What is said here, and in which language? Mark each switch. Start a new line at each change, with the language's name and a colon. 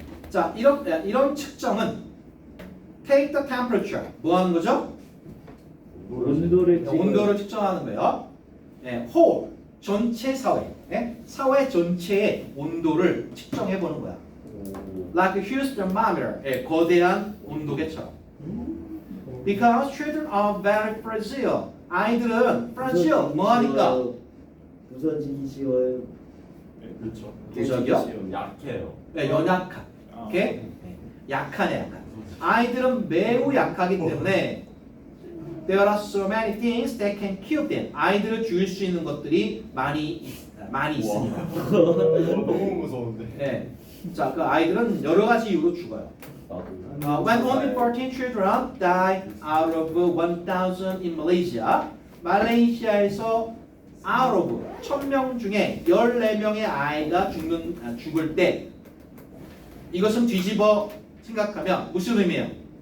Korean: 자, 이런 측정은
English: take the temperature.
Korean: 뭐 하는 거죠? 온도를 측정하는 거예요. 예, whole 전체 사회, 예? 사회 전체의 온도를 측정해 보는 거야.
English: Like a huge thermometer, 예,
Korean: 거대한 온도계처럼.
English: Because children are very fragile.
Korean: 아이들은 fragile 뭐하니까? 부서지기 쉬워요. 그렇죠. 부적이요? 약해요. 네, 연약한. 오케이? 네, 약하네, 약한. 아이들은 매우 약하기 때문에
English: there are so many things that can kill them.
Korean: 아이들을 죽일 수 있는 것들이 많이 있습니다. 너무 무서운데. 네. 자, 그 아이들은 여러 가지 이유로 죽어요.
English: When only 14 children die out of 1,000 in Malaysia,
Korean: 말레이시아에서 out of 1,000명 중에 14명의 아이가 죽을 때 이것은 뒤집어 생각하면 무슨 의미예요?